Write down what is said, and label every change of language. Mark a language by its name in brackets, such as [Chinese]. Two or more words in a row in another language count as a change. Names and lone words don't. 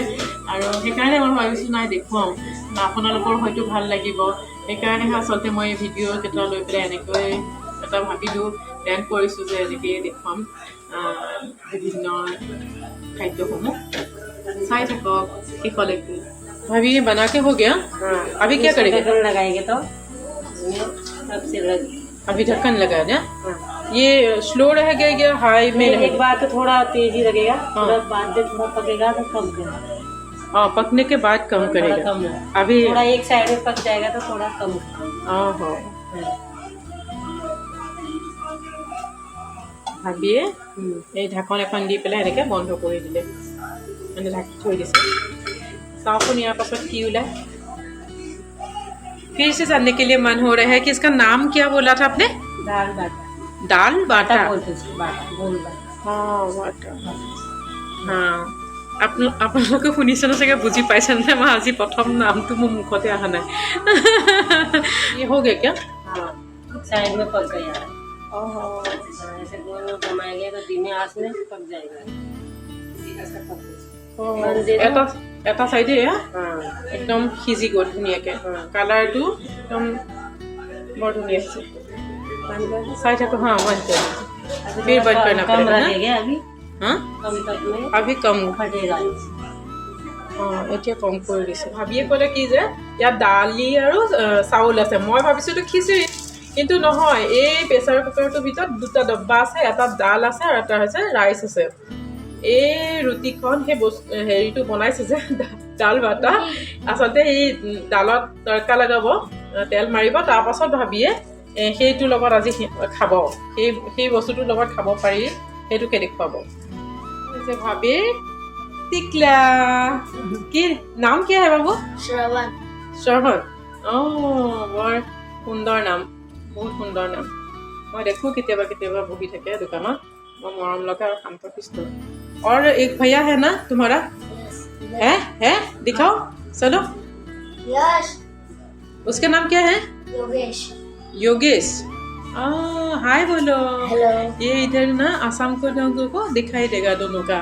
[Assamese] আৰু সেইকাৰণে মই ভাবিছোঁ নাই দেখুৱাওঁ, আপোনালোকৰ হয়তো ভাল লাগিব। সেইকাৰণেহে আচলতে মই এই ভিডিঅ' কেইটা লৈ পেলাই এনেকৈ এটা ভাবিলোঁ, প্লেন কৰিছোঁ যে এনেকৈয়ে দেখুৱাম বিভিন্ন খাদ্যসমূহ। চাই থাকক শেষলৈকে। [Hindi] भाभी ये बना के हो गया। हाँ अभी क्या करेंगे? ढक्कन लगाएंगे तो अभी ढक्कन लगा ना। हाँ। ये स्लो रहेगा या हाई में एक रहेगा? बार तो थोड़ा तेज ही लगेगा, थोड़ा बाद में थोड़ा पकेगा तो कम करेगा। पकने के बाद कम करेगा। कम अभी थोड़ा एक साइड में पक जाएगा तो थोड़ा कम। [Assamese] ভাবিয়ে এই ঢাকন এখন দি পেলাই এনেকৈ বন্ধ কৰি দিলে, মানে ঢাকি থৈ দিছে। [Hindi] चावल यहाँ पास की उला फिर से जानने के लिए मन हो रहा है कि इसका नाम क्या बोला था आपने? दाल बाटा। दाल बाटा बोलते हैं, बाटा गोल बाटा। हाँ बाटा। हाँ [Assamese] আপোনালোকে শুনিছে না চাগে, বুজি পাইছে নে? মই আজি প্ৰথম নামটো মোৰ মুখতে অহা নাই। [Hindi] ये हो गया क्या? हाँ साइड में पक गया है। ऐसे गोल बनाएंगे तो धीमे आंच में पक जाएगा। [Assamese] এটা চাইডে একদম সিজি গ'ল ধুনীয়াকৈ। কালাৰটো একদম বৰ ধুনীয়া হৈছে। চাই থাকো। [Hindi] हाँ बंद कर फिर बंद करना पड़ेगा ना। हाँ अभी कम फटेगा। हाँ [Assamese] এতিয়া কম কৰি দিছে। ভাবিয়ে ক'লে কি যে ইয়াত দালি আৰু চাউল আছে, মই ভাবিছিলোঁ খিচিৰি, কিন্তু নহয়। এই প্ৰেছাৰ কুকাৰটোৰ ভিতৰত দুটা ডব্বা আছে, এটা দাল আছে আৰু এটা হৈছে ৰাইচ আছে। এই ৰুটিখন সেই হেৰিটো বনাইছে যে দাল বাটা, আচলতে এই দালত তৰকা লগাব, তেল মাৰিব, তাৰপাছত ভাবিয়ে সেইটোৰ লগত আজি খাব। সেই বস্তুটোৰ লগত খাব পাৰি, সেইটোকে দেখুৱাব। ভাবি টিকলা কি নাম কি [Hindi] है बाबू? [Assamese] श्रवण। श्रवण বৰ সুন্দৰ নাম, বহুত সুন্দৰ নাম। মই দেখোঁ কেতিয়াবা কেতিয়াবা বহি থাকে দোকানত, বৰ মৰম লগা আৰু শান্তশিষ্ট। [Hindi] और एक भैया है ना तुम्हारा? है दिखाओ चलो। यश। उसका नाम क्या है? योगेश। योगेश। हाय बोलो। हेलो। ये इधर ना आसाम को लोगों को दिखाई देगा दोनों का।